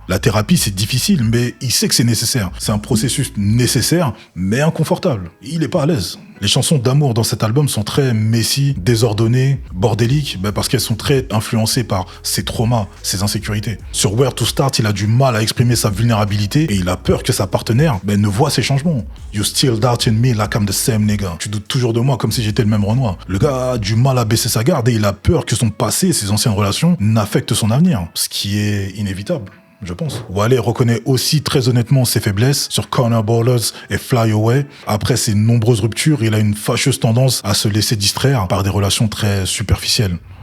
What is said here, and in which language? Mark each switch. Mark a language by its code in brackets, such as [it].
[fr] La thérapie, c'est difficile, mais il sait que c'est nécessaire. C'est un processus nécessaire, mais inconfortable. Il est pas à l'aise. Les chansons d'amour dans cet album sont très messy, désordonnées, bordéliques, parce qu'elles sont très influencées par ses traumas, ses insécurités. Sur Where to Start, il a du mal à exprimer sa vulnérabilité et il a peur que sa partenaire ne voit ses changements. [en] You still doubt in me like I'm the same nigga. [fr] Tu doutes toujours de moi comme si j'étais le même Renoir. Le gars a du mal à baisser sa garde et il a peur que son passé et ses anciennes relations n'affectent son avenir, ce qui est inévitable. Je pense. Wale reconnaît aussi très honnêtement ses faiblesses sur Corner Ballers et Fly Away. Après ses nombreuses ruptures, il a une fâcheuse tendance à se laisser distraire par des relations très superficielles.